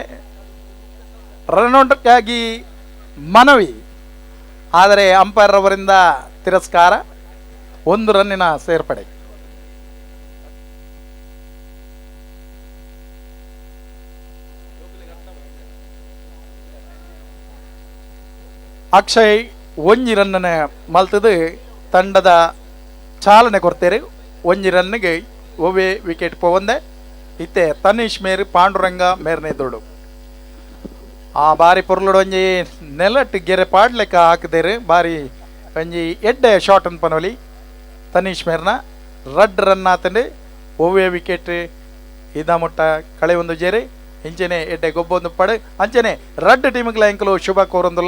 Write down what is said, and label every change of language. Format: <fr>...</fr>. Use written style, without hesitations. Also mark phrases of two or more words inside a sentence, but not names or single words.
<kn>ರನ್ಔಟ್ಗಾಗಿ ಮನವಿ, ಆದರೆ ಅಂಪೈರ್ ಅವರಿಂದ ತಿರಸ್ಕಾರ.</kn> <tcy>1 ರನ್ನಿನ ಸೇರ್ಪಡೆ. ಅಕ್ಷಯ್ 1 ರನ್ನ ಮಲ್ತದು ತಂಡದ ಚಾಲನೆ ಕೊಡ್ತೇವೆ. 1 ರನ್ನಿಗೆ ಒವ್ವೆ ವಿಕೆಟ್ ಪೋವಂದೆ. ಇತ್ತೆ ತನೀಶ್ ಮೇರು ಪಾಂಡುರಂಗ ಮೇರ್ನೆ ದೊಡ್ಡು ಆ ಬಾರಿ ಪೊರ್ಲುಡು ಒಂಜಿ ನೆಲಟ್ ಗೆರೆ ಪಾಡ್ಲೆಕ್ಕ ಹಾಕಿದೇರು. ಬಾರಿ ಒಂಜಿ ಎಡ್ಡೆ ಶಾಟ್ ಅನ್ ಪನೊಲಿ ತನೀಶ್ ಮೇರ್ನ 2 ರನ್ ಆತಂಡು ಒವ್ವೆ ವಿಕೆಟ್ ಇದ ಮುಟ್ಟ ಕಳೆ ಒಂದು ಜೇರಿ ಇಂಚೆನೆ ಎಡ್ಡೆ ಗೊಬ್ಬೊಂದು ಪಡು ಅಂಚೆನೆ 2 ಟೀಮ್ಗಳ ಎಂಕಲು ಶುಭ ಕೋರೊಂದುಲ್ಲ.</tcy>